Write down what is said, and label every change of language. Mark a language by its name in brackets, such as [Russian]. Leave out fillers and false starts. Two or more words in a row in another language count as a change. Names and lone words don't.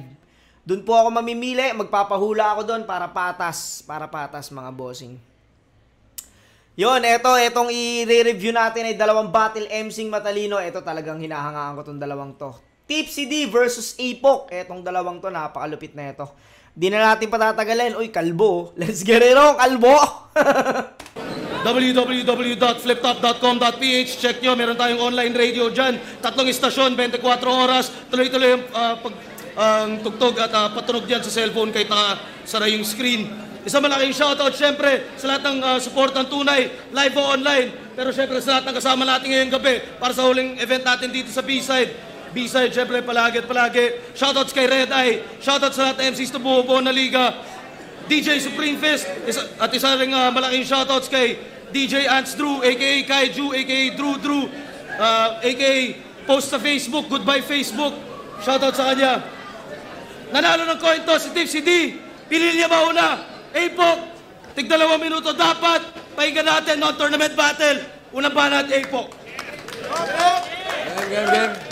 [Filipino] Doon po ako mamimili, magpapahula ako doon para patas, mga bossing. Yun, etong i-review natin ay dalawang [English] battle MCing [Filipino] matalino. Ito talagang hinahangaan ko tong dalawang to. Tipsy D versus Apok. Etong dalawang to, napakalupit na ito. Di na natin patatagalin. Uy, kalbo. [English] Let's get it on, [Filipino] kalbo! www.fliptop.com.ph. Check nyo, meron tayong online radio dyan. 3 istasyon, 24 oras. Tuloy-tuloy ang tugtog at patunog dyan sa cellphone kahit nakasara yung screen. Isang malaking shoutout syempre sa lahat ng support ng tunay, live o online. Pero syempre sa lahat ng kasama natin ngayong gabi para sa huling event natin dito sa B-Side. B-Side, syempre, palagi. Shoutouts kay Red Eye. Shoutouts sa lahat ng MCs na buo na liga. DJ Supreme Fist. At isa rin malaking shoutouts kay DJ Ants Drew, a.k.a. Kaiju, a.k.a. Drew, a.k.a. post sa Facebook, Goodbye Facebook. Shoutout sa kanya. Nanalo ng coin toss si Tipsy D. Pili niya mauna. Apok, tig 2 minuto dapat. Pahinga natin, [English] non-tournament battle. [Filipino] Unang banat, Apok. Game.